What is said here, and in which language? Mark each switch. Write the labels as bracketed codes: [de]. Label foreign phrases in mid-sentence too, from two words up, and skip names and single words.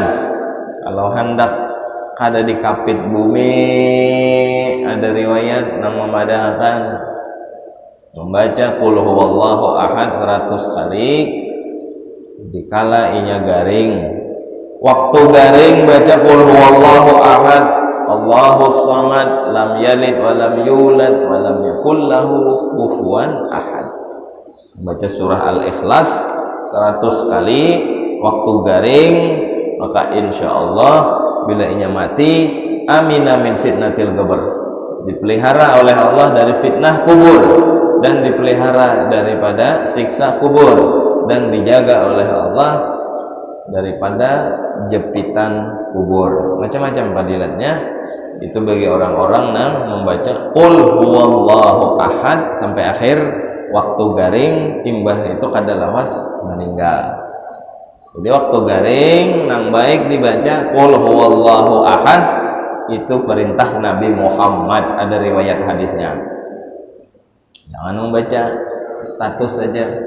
[bjn] Kalau hendak kada dikapit bumi, ada riwayat yang memadahkan membaca [ar] قل هو الله أحد [bjn] 100 kali dikala inya garing. Waktu garing baca [ar] قل هو الله أحد الله الصمد لم يلد ولم يولد ولم يكن له كفوا أحد. [bjn] Baca surah Al-Ikhlas 100 kali waktu garing, maka insyaallah bila inya mati [ar] أمن من فتنة القبر, [bjn] dipelihara oleh Allah dari fitnah kubur dan dipelihara daripada siksa kubur dan dijaga oleh Allah daripada jepitan kubur. Macam-macam fadilatnya itu bagi orang-orang yang membaca [ar] قل هو الله أحد [bjn] sampai akhir. Waktu garing imbah itu kada lawas meninggal. Jadi waktu garing nang baik dibaca [ar] قل هو الله أحد, [bjn] itu perintah Nabi Muhammad, ada riwayat hadisnya. Jangan membaca status saja.